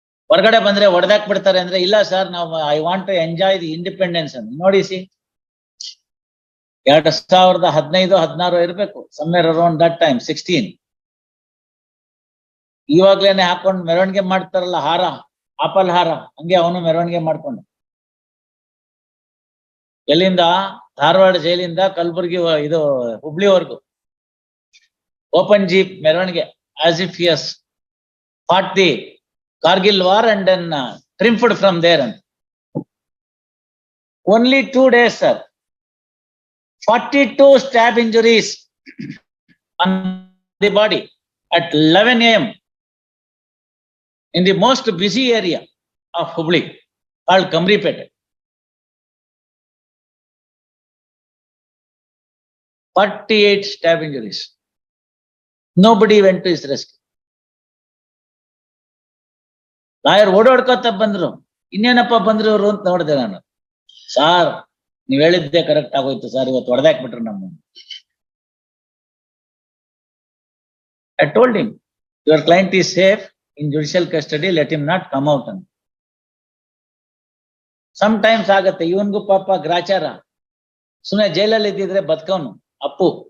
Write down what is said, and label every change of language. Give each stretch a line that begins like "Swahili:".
Kannada: ಹೊರಗಡೆ ಬಂದ್ರೆ ಹೊಡೆದಾಕ್ ಬಿಡ್ತಾರೆ ಅಂದ್ರೆ, ಇಲ್ಲ ಸರ್, ನಾವು
English: I want to enjoy the independence
Kannada: ಅಂತ. ನೋಡಿ ಸಿ, 2015-16 ಇರ್ಬೇಕು,
English: Somewhere around that time, 16.
Kannada: ಇವಾಗ್ಲೇನೆ ಹಾಕೊಂಡು ಮೆರವಣಿಗೆ ಮಾಡ್ತಾರಲ್ಲ, ಹಾರ, ಆಪಲ್ ಹಾರ, ಹಂಗೆ ಅವನು ಮೆರವಣಿಗೆ ಮಾಡ್ಕೊಂಡು. ಎಲ್ಲಿಂದ? ಧಾರವಾಡ ಜೈಲಿಂದ ಕಲಬುರ್ಗಿ, ಇದು ಹುಬ್ಳಿವರೆಗೂ ಓಪನ್ ಜೀಪ್ ಮೆರವಣಿಗೆ,
English: As if he has fought the Kargil war and then triumphed from there. And only 2 days, sir. 42 stab injuries on the body at 11 AM in the most busy area of Hubli called Kamripet. 48 stab injuries. Nobody went to his rescue.
Kannada: Lawyer ಓಡಾಡ್ಕೊತ ಬಂದ್ರು, ಇನ್ನೇನಪ್ಪ ಬಂದ್ರು ಅವರು ಅಂತ ನೋಡಿದೆ ನಾನು. Sir, ನೀವ್ ಹೇಳಿದ್ದೆ correct ಆಗೋಯ್ತು ಸರ್, ಇವತ್ತು ಹೊಡೆದಾಕ್ಬಿಟ್ರು ನಮ್ಮ.
English: I told him, your client is safe in judicial custody, let him not come out. And sometimes
Kannada: ಆಗತ್ತೆ, ಇವನ್ಗೂ ಪಾಪ ಗ್ರಾಚಾರ. ಸುಮ್ಮನೆ ಜೈಲಲ್ಲಿ ಇದ್ದಿದ್ರೆ ಬದುಕವನು ಅಪ್ಪು.